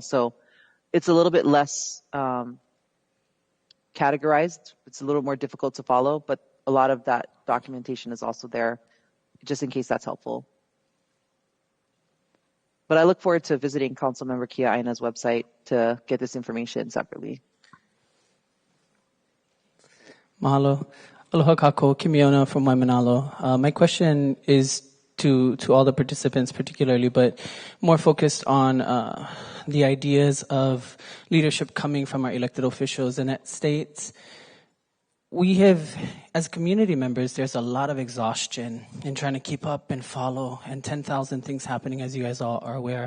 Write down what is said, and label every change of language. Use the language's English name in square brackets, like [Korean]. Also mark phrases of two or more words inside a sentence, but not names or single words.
[English] So it's a little bit less categorized. It's a little more difficult to follow, but a lot of that documentation is also there, just in case that's helpful. But I look forward to visiting Councilmember Kia Aina's website to get this information separately. [Hawaiian] Mahalo. Aloha kako, Kimiona from Waimanalo. [English] My question is to all the participants particularly, but more focused on the ideas of leadership coming from our elected officials. And it states, we have, as community members, there's a lot of exhaustion in trying to keep up and follow, and 10,000 things happening, as you guys all are aware.